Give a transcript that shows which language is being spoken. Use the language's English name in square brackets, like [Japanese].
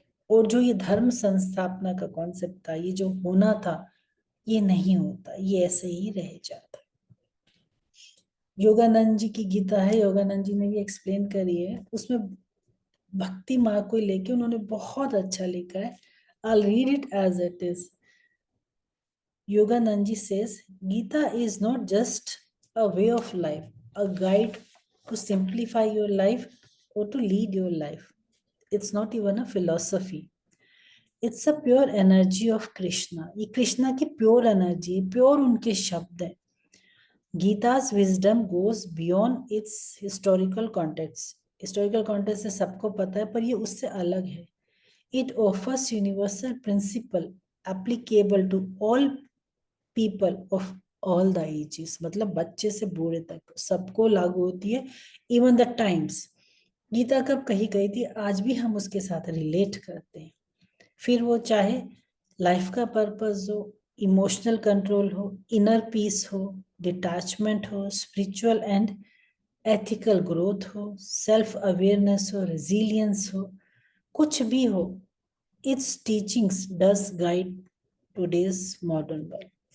[Hindi] और जो ये धर्म संस्थापना का कॉन्सेप्ट था, ये जो होना था, ये नहीं होता, ये ऐसे ही रह जाता। योगानंद जी की गीता है, योगानंद जी ने भी एक्सप्लेन करी है, उसमें भक्ति मार्ग को लेके उन्होंने बहुत अच्छा लिखा है। [English] I'll read it as it is. Yoganand ji says, Gita is not just a way of life, a guide to simplify your life or to lead your life. It's not even a philosophy. It's a pure energy of Krishna. [Hindi] ये कृष्णा की pure energy, pure उनके शब्द है। [English] Gita's wisdom goes beyond its historical context. [Hindi] Historical context से सबको पता है, पर ये उससे अलग है। [English] It offers universal principle applicable to all people of all the ages. [Hindi] मतलब बच्चे से बूढ़े तक सबको लागू होती है। [English] Even the times. [Hindi] गीता कब कही गई थी, आज भी हम उसके साथ रिलेट करते हैं। फिर वो चाहे [English] Life का purpose हो, emotional control हो, इनर पीस हो, डिटैचमेंट हो, स्पिरिचुअल एंड एथिकल ग्रोथ हो, सेल्फ अवेयरनेस हो, रेजिलियंस हो, कुछ भी हो, its teachings does guide today's modern world.